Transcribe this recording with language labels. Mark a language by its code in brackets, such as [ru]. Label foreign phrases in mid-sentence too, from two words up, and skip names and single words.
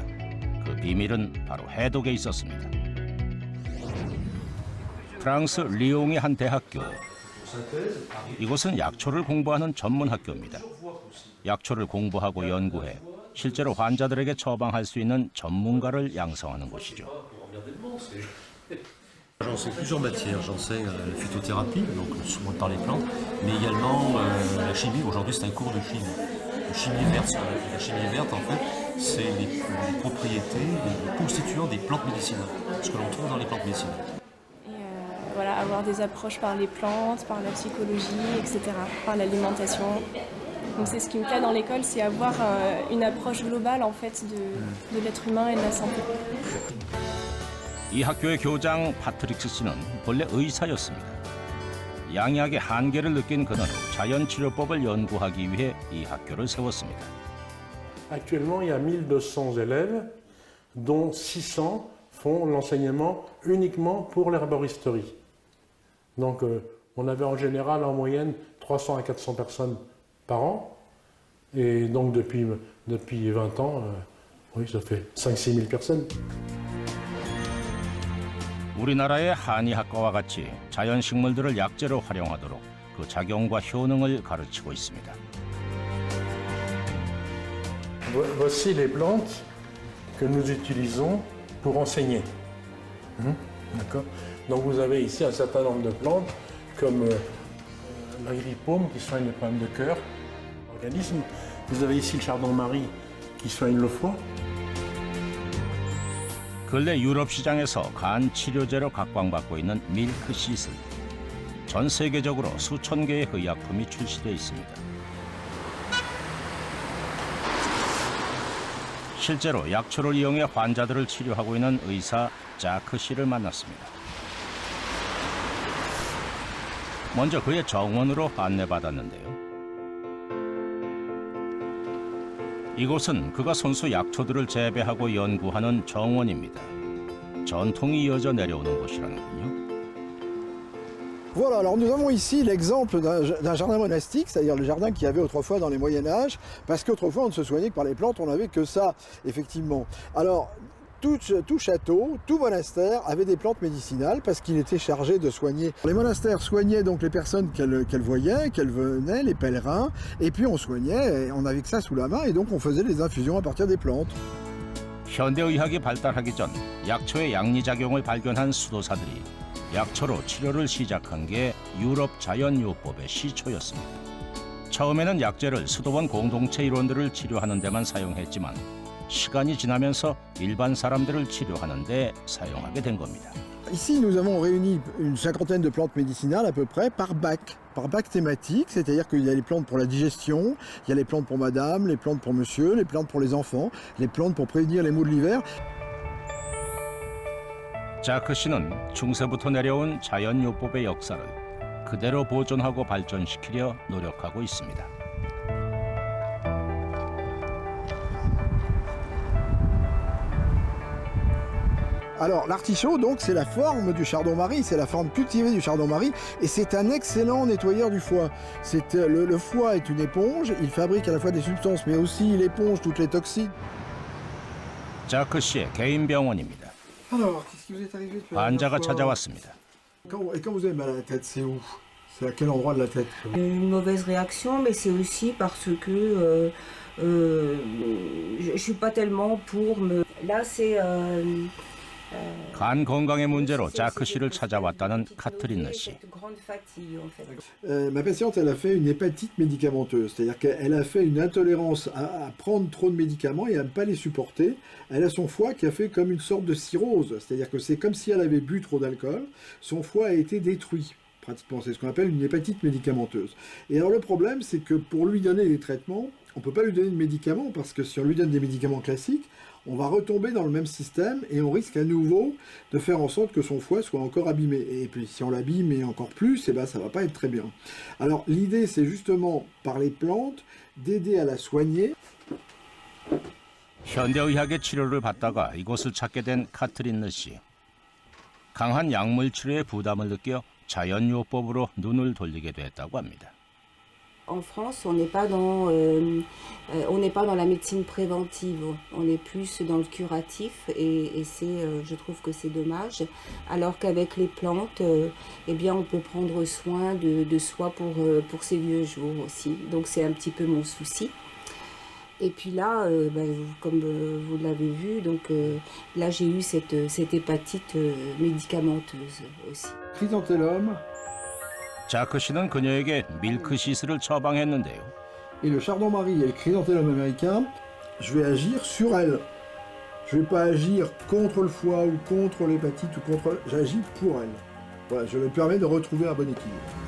[ko] 그 비밀은 바로 해독에 있었습니다. 프랑스 리옹의 한 대학교. 이곳은 약초를 공부하는 전문 학교입니다. 약초를 공부하고 연구해 실제로 환자들에게 처방할 수 있는 전문가를 양성하는 곳이죠. [fr] J'enseigne plusieurs matières. J'enseigne la phytothérapie, donc le soin par les plantes, mais également la chimie. Aujourd'hui, c'est un cours de chimie. De chimie verte. La chimie verte, en fait, c'est les propriétés, les constituants des plantes médicinales, ce que l'on trouve dans les plantes médicinales. Voilà, avoir des approches par les plantes, par la psychologie, etc., par l'alimentation. Donc c'est ce qui me plaît dans l'école, c'est avoir une approche globale en fait de l'être humain et de la santé. [ko] 이 학교의 교장 파트릭스 씨는 본래 의사였습니다. 양약의 한계를 느낀 그는 자연치료법을 연구하기 위해 이 학교를 세웠습니다. [fr] Actuellement, il y a 1200 élèves, dont 600 font l'enseignement uniquement pour l'herboristerie. Donc, on avait en général en moyenne 300 à 400 personnes par an. Et donc, depuis 20 ans, oui, ça fait 5-6 000 personnes. [ko] 우리나라의 한의학과와 같이 자연식물들을 약재로 활용하도록 그 작용과 효능을 가르치고 있습니다. [fr] Voici les plantes que nous utilisons pour enseigner. D'accord. Donc vous avez ici un certain nombre de plantes comme l'agripaume qui soigne les problèmes de cœur, l'organisme. Vous avez ici le chardon-marie qui soigne le foie. [ko] 근래 유럽 시장에서 간 치료제로 각광받고 있는 밀크 시슬. 전 세계적으로 수천 개의 의약품이 출시되어 있습니다. 실제로 약초를 이용해 환자들을 치료하고 있는 의사 자크 씨를 만났습니다. 먼저 그의 정원으로 안내받았는데요. 이곳은 그가 손수 약초들을 재배하고 연구하는 정원입니다. 전통이 이어져 내려오는 곳이라는군요. [fr] Voilà, alors nous avons ici l'exemple d'un jardin monastique, c'est-à-dire le jardin qu'il y avait autrefois dans les Moyen-Âge, parce qu'autrefois on ne se soignait que par les plantes, on n'avait que ça, effectivement. Alors, tout château, tout monastère avait des plantes médicinales parce qu'il était chargé de soigner. Les monastères soignaient donc les personnes qu'elles voyaient, qu'elles venaient, les pèlerins, et puis on soignait, et on n'avait que ça sous la main, et donc on faisait des infusions à partir des plantes. [ko] 현대의학이 발달하기 전 약초의 양리작용을 발견한 수도사들이 약초로 치료를 시작한 게 유럽 자연요법의 시초였습니다. 처음에는 약재를 수도원 공동체 일원들을 치료하는 데만 사용했지만 시간이 지나면서 일반 사람들을 치료하는 데 사용하게 된 겁니다. [fr] Ici, nous avons réuni une cinquantaine de plantes médicinales à peu près par bac thématique, c'est-à-dire qu'il y a les plantes pour la digestion, il y a les plantes pour madame, les plantes pour monsieur, les plantes pour les enfants, les plantes pour prévenir les maux de l'hiver. [ko] 자크 씨는 중세부터 내려온 자연요법의 역사를 그대로 보존하고 발전시키려 노력하고 있습니다. [fr] Alors l'artichaut, donc, c'est la forme du chardon-marie, c'est la forme cultivée du chardon-marie, et c'est un excellent nettoyeur du foie. Le foie est une éponge, il fabrique à la fois des substances, mais aussi il éponge toutes les toxines. [ko] 자크 씨의 개인 병원입니다. [fr] Alors, qu'est-ce qui vous est arrivé depuis [ko] 환자가 찾아왔습니다. [fr] Et quand vous avez mal à la tête, c'est où? C'est à quel endroit de la tête? Une mauvaise réaction, mais c'est aussi parce que je suis pas tellement pour me... Là, c'est... [ko] 간 건강의 문제로 자크 씨를 찾아왔다는 카트리나 씨. [fr] Ma patiente, elle a fait une hépatite médicamenteuse, c'est-à-dire qu'elle a fait une intolérance à prendre trop de médicaments et à ne pas les supporter. Elle a son foie qui a fait comme une sorte de cirrhose, c'est-à-dire que c'est comme si elle avait bu trop d'alcool. Son foie a été détruit pratiquement. C'est ce qu'on appelle une hépatite médicamenteuse. Et alors le problème, c'est que pour lui donner des traitements, on ne peut pas lui donner de médicaments, parce que si on lui donne des médicaments classiques, on va retomber dans le même système et on risque à nouveau de faire en sorte que son foie soit encore abîmé. Et puis si on l'abîme et encore plus, eh ben, ça ne va pas être très bien. Alors l'idée, c'est justement, par les plantes, d'aider à la soigner. [ko] 현대의학의 치료를 받다가 이곳을 찾게 된 카트린느 씨. 강한 약물 치료의 부담을 느껴 자연요법으로 눈을 돌리게 됐다고 합니다. [fr] En France, on n'est pas dans la médecine préventive, on est plus dans le curatif et je trouve que c'est dommage. Alors qu'avec les plantes, eh bien, on peut prendre soin de soi pour ses vieux jours aussi. Donc c'est un petit peu mon souci. Et puis là, comme vous l'avez vu, donc là j'ai eu cette hépatite médicamenteuse aussi. Chrysanthellum [ko] 자크 씨는 그녀에게 밀크시스를 처방했는데요. [fr] et le chardon-marie et le chrysanthellum américain, je vais agir sur elle. Je ne vais pas agir contre le foie ou contre l'hépatite ou contre... J'agis pour elle. Voilà, je lui permets de retrouver un bon équilibre.